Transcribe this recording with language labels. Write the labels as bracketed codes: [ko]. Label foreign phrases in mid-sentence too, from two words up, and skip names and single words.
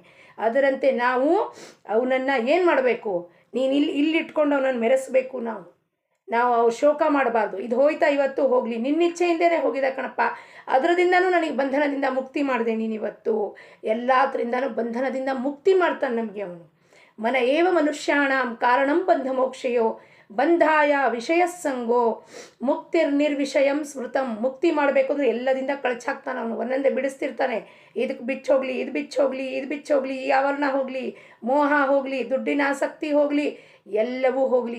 [kn] ಅದರಂತೆ ನಾವು ಅವನನ್ನು ಏನು ಮಾಡಬೇಕು? ನೀನು ಇಲ್ಲಿಟ್ಕೊಂಡು ಅವನನ್ನು ಮೆರೆಸಬೇಕು. ನಾವು ಶೋಕ ಮಾಡಬಾರ್ದು. ಇದು ಹೋಯ್ತಾ, ಇವತ್ತು ಹೋಗಲಿ, ನಿನ್ನಿಚ್ಛೆಯಿಂದನೇ ಹೋಗಿದೆ ಕಣಪ್ಪ, ಅದರದಿಂದನೂ ನನಗೆ ಬಂಧನದಿಂದ ಮುಕ್ತಿ ಮಾಡಿದೆ ನೀನಿವತ್ತು. ಎಲ್ಲದರಿಂದನೂ ಬಂಧನದಿಂದ ಮುಕ್ತಿ ಮಾಡ್ತಾನೆ ನಮಗೆ ಅವನು. [sa] ಮನ ಏವ ಮನುಷ್ಯಾಣಂ ಕಾರಣಂ ಬಂಧ ಮೋಕ್ಷಯೋ ಬಂಧಾಯ ವಿಷಯ ಸಂಗೋ ಮುಕ್ತಿರ್ನಿರ್ವಿಷಯಂ ಸ್ಮೃತಂ. [kn] ಮುಕ್ತಿ ಮಾಡಬೇಕು ಅಂದರೆ ಎಲ್ಲದಿಂದ ಕಳಚಾಕ್ತಾನೆ ಅವನು. ಒಂದೊಂದೇ ಬಿಡಿಸ್ತಿರ್ತಾನೆ. ಇದಕ್ಕೆ ಬಿಚ್ಚೋಗ್ಲಿ, ಇದು ಬಿಚ್ಚೋಗ್ಲಿ, ಇದು ಬಿಚ್ಚೋಗ್ಲಿ, ಈ ಆವರಣ ಹೋಗಲಿ, ಮೋಹ ಹೋಗಲಿ, ದುಡ್ಡಿನ ಆಸಕ್ತಿ ಹೋಗಲಿ, ಎಲ್ಲವೂ ಹೋಗಲಿ.